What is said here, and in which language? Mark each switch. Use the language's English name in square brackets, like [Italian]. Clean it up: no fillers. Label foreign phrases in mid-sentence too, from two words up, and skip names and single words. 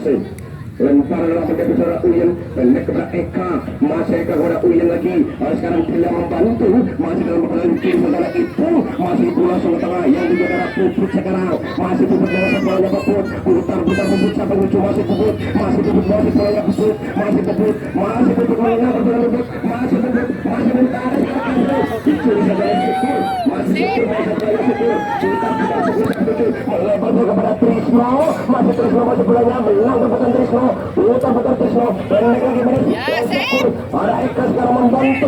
[Indonesian] Lempar dalam pendek saudara Uyen. Pendek kepada Eka. Masih Eka kepada Uyen lagi. Sekarang tidak membantu. Masih dalam perjalanan kiri saudara Ibu. Masih Ibu langsung ke tengah. Yang juga adalah Puput sekarang. Masih Puput dengan sebelahnya Puput. Putar-putar Puput sampai lucu. Masih Puput. Masih Puput masih sebelahnya Puput. Masih Puput. Masih Puput menengah perjalanan Puput. Masih Puput. Masih minta ada sekarang. Dicuri saja Puput. Masih Puput masih sebelahnya Puput. Putar-putar Puput sampai lucu. Melebar juga kepada Trisno. Masih Trisno masih sebelahnya. Menang kepada Trisno. Putar-putar Trisno. Pendek lagi pada Puput. Ada Eka sekarang membantu.